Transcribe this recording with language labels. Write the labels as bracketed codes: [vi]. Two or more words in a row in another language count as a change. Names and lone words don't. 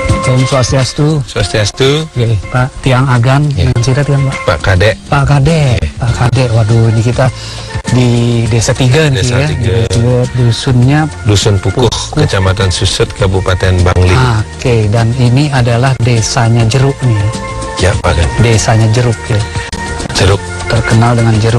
[ban] Om Swastiastu. Swastiastu. [id] Oke, Pak Tiang Agan, yang cerita Tiang Pak. Pak Kadek. Pak Kadek, Pak Kadek. Waduh, ini kita di Desa 3 nih ya. Dusunnya Dusun Pukuh, Kecamatan Susut, Kabupaten Bangli. Oke, dan ini adalah desanya jeruk nih. Ya, Pak Kadek. Desanya jeruk ya. Jeruk terkenal dengan jeruk